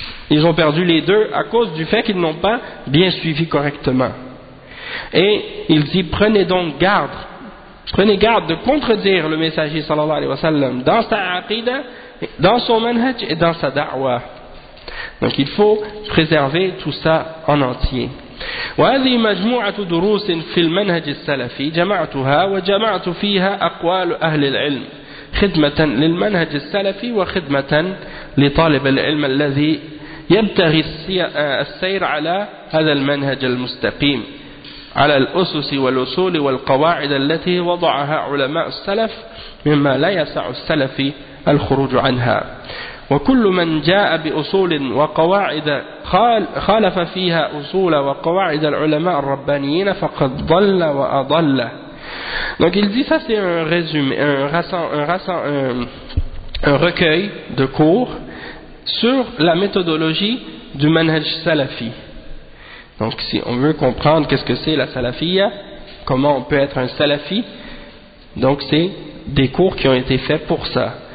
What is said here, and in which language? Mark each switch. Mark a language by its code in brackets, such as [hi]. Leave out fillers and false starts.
[fr] Ils ont perdu les deux à cause du fait qu'ils n'ont pas bien suivi correctement. Et il dit, prenez donc garde, prenez garde de contredire le messager sallallahu alayhi wa sallam dans sa aqida, dans son manhaj et dans sa da'wa. Donc il faut préserver tout ça en entier. [ar] وهذه مجموعة دروس في المنهج السلفي جمعتها وجمعت فيها أقوال أهل العلم خدمة للمنهج السلفي وخدمة لطالب العلم الذي يبتغي السير على هذا المنهج المستقيم على الأسس والأصول والقواعد التي وضعها علماء السلف مما لا يسع السلفي الخروج عنها وكل من جاء بأصول وقواعد خالف فيها أصول وقواعد العلماء الربانيين فقد ضل وأضل. [fr] Donc il dit, ça c'est un résumé, un recueil de cours sur la méthodologie du manhaj salafi. Donc si on veut comprendre qu'est-ce que c'est la salafia, comment on peut être un salafi, donc c'est des cours qui ont été faits pour ça.